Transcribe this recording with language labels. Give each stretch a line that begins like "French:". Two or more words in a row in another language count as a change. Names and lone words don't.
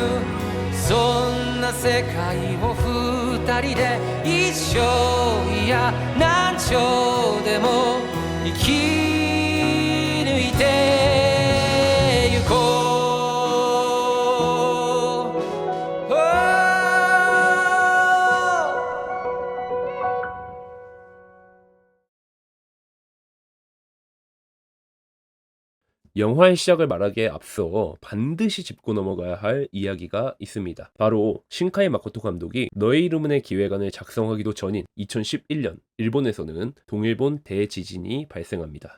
Japanese: そんな世界を二人で一生、いや何丁でも生き抜いてゆこう。
Korean: 영화의 시작을 말하기에 앞서 반드시 짚고 넘어가야 할 이야기가 있습니다. 바로 신카이 마코토 감독이 너의 이름은의 기획안을 작성하기도 전인 2011년 일본에서는 동일본 대지진이 발생합니다.